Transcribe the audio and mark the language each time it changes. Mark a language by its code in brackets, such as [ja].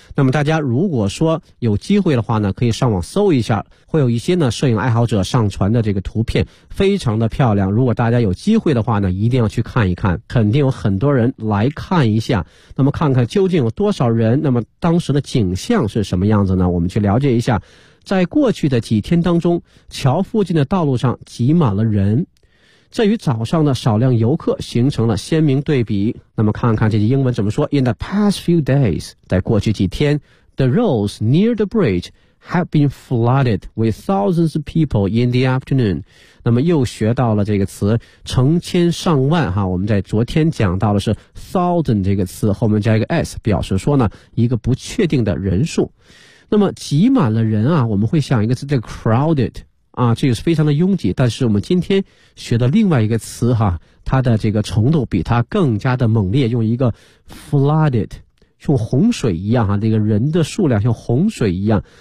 [zh] 那么大家如果说有机会的话呢可以上网搜一下，会有一些呢摄影爱好者上传的这个图片非常的漂亮，如果大家有机会的话呢一定要去看一看，肯定有很多人来看一下。那么看看究竟有多少人，那么当时的景象是什么样子呢，我们去了解一下。在过去的几天当中，桥附近的道路上挤满了人，这与早上的少量游客形成了鲜明对比。那么看看这句英文怎么说 [en] In the past few days， [zh] 在过去几天 [en] The roads near the bridge have been flooded with thousands of people in the afternoon。 [zh] 那么又学到了这个词成千上万哈，我们在昨天讲到的是 thousand 这个词后面加一个 s 表示说呢一个不确定的人数。那么挤满了人啊，我们会想一个词叫 crowded 啊，这个是非常的拥挤。但是我们今天学的另外一个词哈，它的这个程度比它更加的猛烈，用一个 flooded 像洪水一样哈，这个人的数量像洪水一样。